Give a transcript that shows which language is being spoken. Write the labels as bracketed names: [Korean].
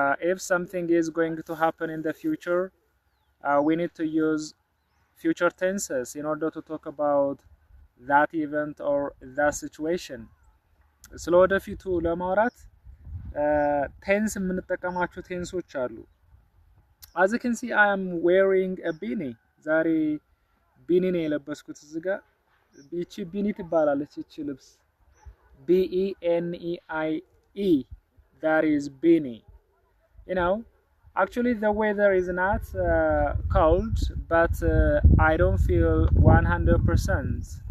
[English] If something is going to happen in the future, we need to use future tenses in order to talk about that event or that situation. [Amharic] ስለ ወደፊቱ ለማውራት ቴንስ የምንጠቀማቸው ቴንሶች አሉ። [English] As you can see, I am wearing a beanie. [Amharic] ዛሬ ቢኒ ነው የለበስኩት። እዚህ ጋር ይቺ ቢኒ ትባላለች። ይቺ ልብስ B-E-N-E-I-E. [English] That is beanie. Actually the weather is not cold, but I don't feel 100%.